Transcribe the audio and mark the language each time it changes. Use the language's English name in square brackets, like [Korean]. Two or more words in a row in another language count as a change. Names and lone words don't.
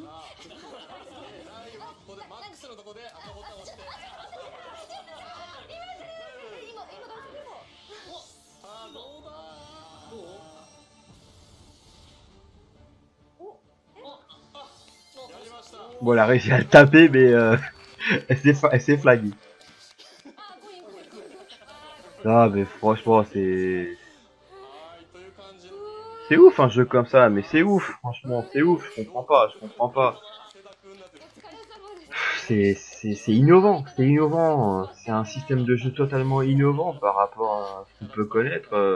[Japanese] ライブここでマックスのとこで赤ボタンを押して。今大丈夫？さあ、どうだ。どう？やりました。 [French] Bon, elle a réussi à le taper, mais elle s'est flaguée. Ah, mais franchement, c'est... C'est ouf un jeu comme ça, mais c'est ouf, franchement, c'est ouf, je comprends pas. C'est innovant, c'est un système de jeu totalement innovant par rapport à ce qu'on peut connaître.